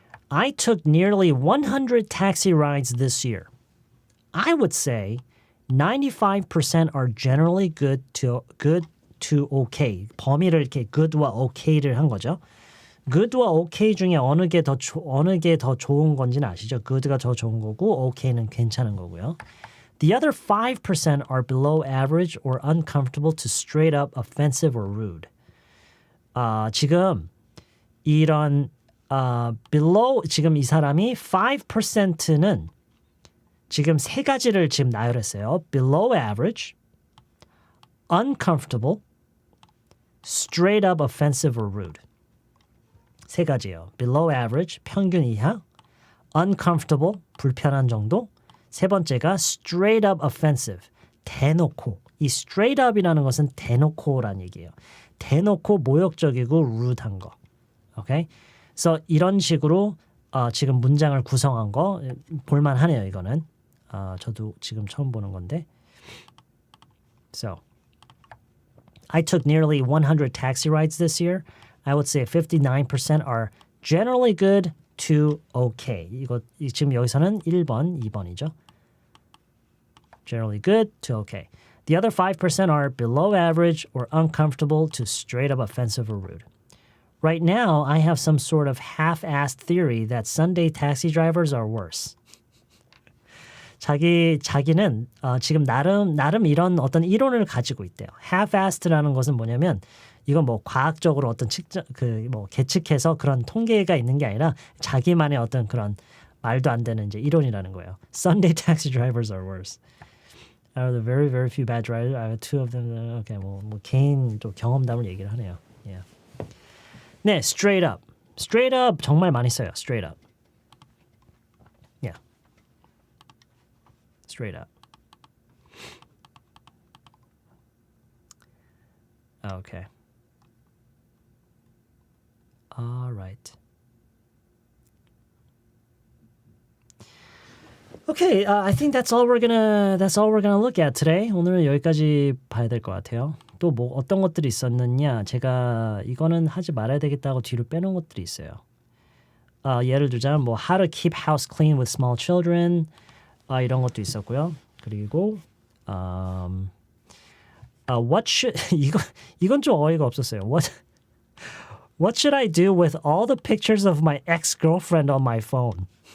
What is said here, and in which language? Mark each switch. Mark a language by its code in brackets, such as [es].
[en] I took nearly 100 taxi rides this year. I would say 95% are generally good to okay. [ko] 범위를 이렇게 good와 okay를 한 거죠. good와 okay 중에 어느 게 더 좋은 건지는 아시죠? good가 더 좋은 거고 okay는 괜찮은 거고요. [en] The other 5% are below average or uncomfortable to straight up offensive or rude. [ko] 지금 이런 below 지금 이 사람이 5%는 지금 세 가지를 지금 나열했어요. [en] Below average, uncomfortable, straight up offensive or rude. [ko] 세 가지예요. [en] Below average, [ko] 평균 이하, [en] uncomfortable, [ko] 불편한 정도. 세 번째가 straight up offensive, 대놓고. 이 straight up이라는 것은 대놓고란 얘기예요. 대놓고 모욕적이고 rude한 거. 오케이? 그래서 이런 식으로 지금 문장을 구성한 거 볼만하네요. 이거는 저도 지금 처음 보는 건데. [en] So, I took nearly 100 taxi rides this year. I would say 59% are generally good to okay. [ko] 이거 지금 여기서는 1번, 2번이죠. [en] Generally good to okay. The other 5% are below average or uncomfortable to straight up offensive or rude. Right now, I have some sort of half-assed theory that Sunday taxi drivers are worse. [ko] 자기는 지금 나름 이런 어떤 이론을 가지고 있대요. half-assed라는 것은 뭐냐면 이건 뭐 과학적으로 어떤 계측해서 그런 통계가 있는 게 아니라 자기만의 어떤 그런 말도 안 되는 이제 이론이라는 거예요. [en] Sunday taxi drivers are worse. Out of the very, very few bad drivers, I have two of them. Okay, [ko] 뭐 개인 또 경험담을 얘기를 하네요. [en] Yeah. [ko] 네, straight up. Straight up 정말 많이 써요. [en] Straight up. Yeah. Straight up. Okay. All right. Okay, I think that's all we're gonna look at today. [ko] 오늘은 여기까지 봐야 될 것 같아요. 또 뭐 어떤 것들이 있었느냐? 제가 이거는 하지 말아야 되겠다고 뒤로 빼놓은 것들이 있어요. 예를 들자면 뭐 [en] how to keep house clean with small children [ko] 이런 것도 있었고요. 그리고 [en] what should [ko] 이건 좀 어이가 없었어요. [en] What should I do with all the pictures of my ex-girlfriend on my phone?